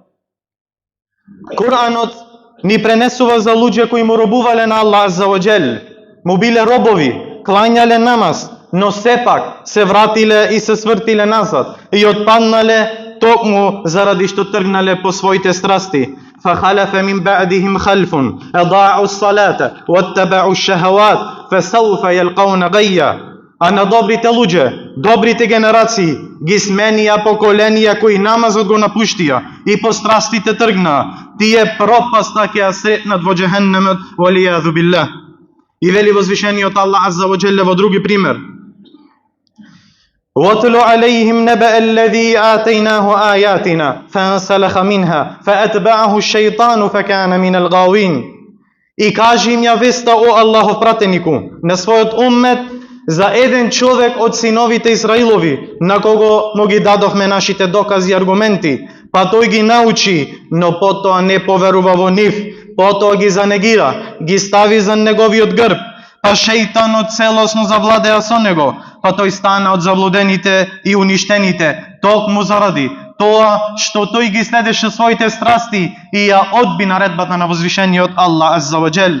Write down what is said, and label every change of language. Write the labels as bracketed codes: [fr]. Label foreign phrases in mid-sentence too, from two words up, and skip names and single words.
[mk] Куранот ни пренесува за луѓе кои му робувале на Аллах [ar] عز وجل, [mk] му биле робови, клањале намаз, но сепак се вратиле и се свртиле назад и отпаднале токму заради што тргнале по своите страсти. [ar] فخلف من بعدهم خلف أضاعوا الصلاة واتبعوا الشهوات فسوف يلقون غيا. [mk] А на добрите луѓе, добрите генерации, ги сменија поколенија кои намазот го напуштија и по страстите тргнаа, тие пропаста ќе ја сретнат во џехеннемот, [ar] والعياذ بالله. [mk] И вели возвишениот Аллах [ar] عز وجل [mk] во други пример: [ar] وَاتْلُ عَلَيْهِمْ نَبَأَ الَّذِي آتَيْنَاهُ آيَاتِنَا فَانْسَلَخَ مِنْهَا فَأَتْبَعَهُ الشَّيْطَانُ فَكَانَ مِنَ الْغَاوِينَ. [mk] И кажи им ја веста, о Аллахов пратенику, на својот уммет за еден човек од синовите Израилови, на кого му ги дадохме нашите докази и аргументи, па тој ги научи, но потоа не поверува во нив, потоа ги занегира, ги стави за неговиот грб, па шејтанот целосно завладеа со него, па тој стана од заблудените и уништените, токму заради тоа што тој ги следеше своите страсти и ја одби наредбата на возвишениот Аллах [ar] عز وجل.